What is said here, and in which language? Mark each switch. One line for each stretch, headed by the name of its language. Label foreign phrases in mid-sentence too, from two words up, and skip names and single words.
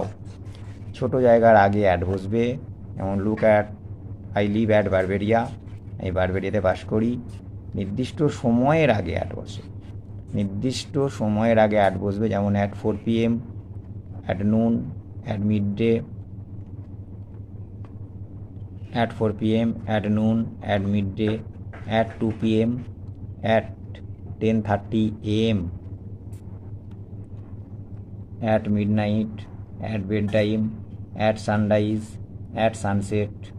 Bangla: ছোট জায়গার আগে অ্যাড বসবে, যেমন
English: look at I live at Barberia,
Bangla: আমি বারবেরিয়াতে বাস করি। নির্দিষ্ট সময়ের আগে অ্যাড বসে, নির্দিষ্ট সময়ের আগে অ্যাড বসবে।
English: যেমন at 4 PM, at noon, at mid day, at 4 PM, at noon, at midday, at 2 PM, at 10:30 AM, at midnight, at bedtime, at sunrise, at sunset।